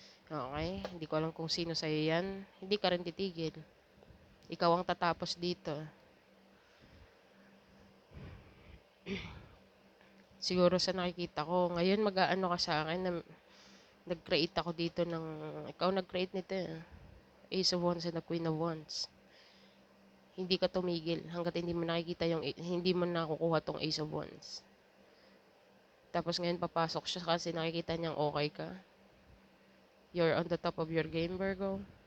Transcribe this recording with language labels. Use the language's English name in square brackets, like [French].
[Filipino] Okay? Hindi ko alam kung sino sa'yo yan. Hindi ka rin titigil. Ikaw ang tatapos dito. Siguro sa nakikita ko, ngayon mag-aano ka sa akin na nag-create ako dito ng, ikaw nag-create nito eh. [English] Ace of Wands and the Queen of Wands. [Filipino] Hindi ka tumigil hanggat hindi mo nakikita yung, hindi mo nakukuha tong Ace of Wands. Tapos ngayon papasok siya kasi nakikita niyang okay ka. [English] You're on the top of your game, Virgo.